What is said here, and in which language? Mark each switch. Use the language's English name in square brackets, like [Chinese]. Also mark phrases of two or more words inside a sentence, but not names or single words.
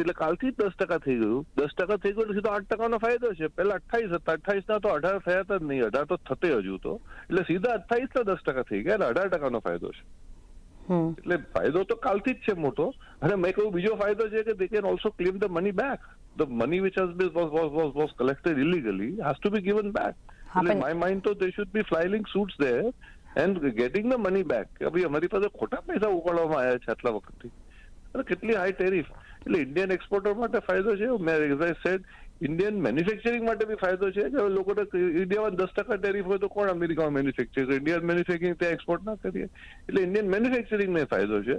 [Gujarati] એટલે કાલથી જ 10% થઈ ગયું. 10% થઈ ગયું એટલે સીધો 8%નો ફાયદો છે. પહેલા 28 હતા, 28ના તો 18 થયા જ નહીં, 18 તો થતે હજુ તો. એટલે સીધા 28ના 10% થઈ ગયા એટલે 18%નો ફાયદો છે. એટલે ફાયદો તો કાલથી જ છે મોટો. અને મેં કહ્યું બીજો ફાયદો છે કે [English] they can also claim the money back. the money which was collected illegally has to be given back. એટલે my mind તો they should be filing suits there and getting the money back. [Gujarati] કે ભાઈ અમારી પાસે ખોટા પૈસા ઉપાડવામાં આવ્યા છે આટલા વખતથી અને કેટલી [English] high tariff. [Gujarati] એટલે [English] Indian exporter [Gujarati] માટે ફાયદો છે. મેં [English] as I said Indian manufacturing [Gujarati] માટે બી ફાયદો છે કે લોકોને ઇન્ડિયામાં 10% ટેરિફ હોય તો કોણ અમેરિકામાં મેન્યુફેક્ચર કરે? [English] Indian manufacturing [Gujarati] ત્યાં એક્સપોર્ટ ના કરીએ. એટલે ઇન્ડિયન મેન્યુફેક્ચરિંગને ફાયદો છે.